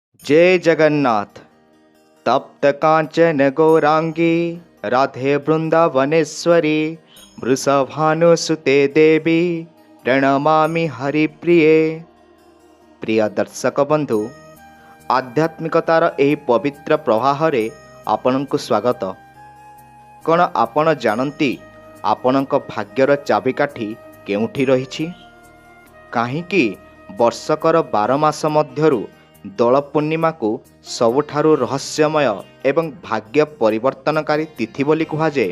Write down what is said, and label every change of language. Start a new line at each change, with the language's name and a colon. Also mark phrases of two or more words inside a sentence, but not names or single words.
Odia: ଜୟ ଜଗନ୍ନାଥ।
Sanskrit: तप्त कांचन गौरांगी राधे वृंदावनेश्वरी वृषभानुसुते देवी प्रणमामि हरिप्रिये।
Odia: ପ୍ରିୟ ଦର୍ଶକ ବନ୍ଧୁ, ଆଧ୍ୟାତ୍ମିକତାର ଏହି ପବିତ୍ର ପ୍ରବାହରେ ଆପଣଙ୍କୁ ସ୍ୱାଗତ। କୌନ ଆପଣ ଜାନତି ଆପଣକ ଭାଗ୍ୟର ଚାବିକାଠି କେଉଠି ରହିଛି? କାହିଁକି ବର୍ଷକର 12 ମାସ ମଧ୍ୟରୁ ଦୋଳ ପୂର୍ଣ୍ଣିମା କୋ ସବୁଠାରୁ ରହସ୍ୟମୟ ଏବଂ ଭାଗ୍ୟ ପରିବର୍ତ୍ତନକାରୀ ତିଥି ବୋଲି କୁହାଯାଏ।